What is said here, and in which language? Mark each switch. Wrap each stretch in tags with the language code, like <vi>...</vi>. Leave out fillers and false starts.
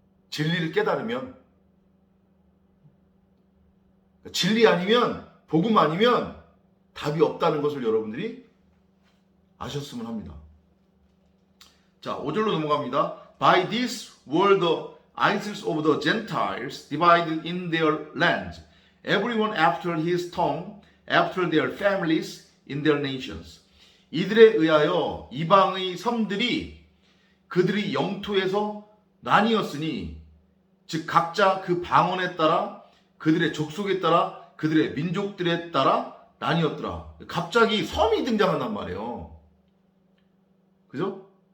<ko>진리를 깨달으면 진리 아니면 복음 아니면 답이 없다는 것을 여러분들이 아셨으면 합니다. 자, 5절로 넘어갑니다.</ko> <en>By this were the idols of the Gentiles divided in their land, everyone after his tongue, after their families, in their nations.</en> <ko>이들에 의하여 이방의 섬들이 그들이 영토에서 나뉘었으니 즉 각자 그 방언에 따라 그들의 족속에 따라 그들의 민족들에 따라 나뉘었더라. 갑자기 섬이 등장한단 말이에요. 그죠?</ko>